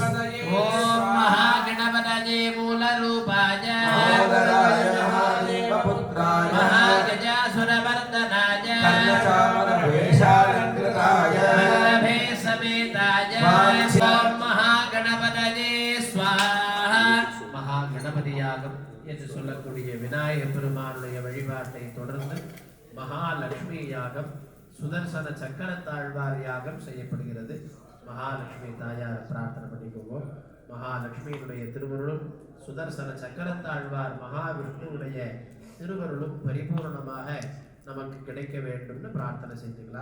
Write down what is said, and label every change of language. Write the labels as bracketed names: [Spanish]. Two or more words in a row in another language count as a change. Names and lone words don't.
[Sanskrit] मूलरूपाय महोदराय महादेवपुत्राय महागजासुरमर्दनाय कर्णचामरवेषालङ्कृताय वल्लभे समेताय ओम महागणपतये स्वाहा [Tamil] महागणपति யாகம் என்று சொல்லக்கூடிய விநாயகப் பெருமானுடைய வழிபாட்டை தொடர்ந்து மகாலட்சுமி யாகம் சுதர்சன சக்கரத்தாழ்வார் யாகம் செய்யப்படுகிறது. மகாலட்சுமி தாயார் பிரார்த்தனை பண்ணிக்கோங்க. மகாலட்சுமியினுடைய திருவருளும் சுதர்சன சக்கரத்தாழ்வார் மகாவிஷ்ணுவுடைய திருவருளும் பரிபூர்ணமாக நமக்கு கிடைக்க வேண்டும்னு பிரார்த்தனை செஞ்சுக்கலாம்.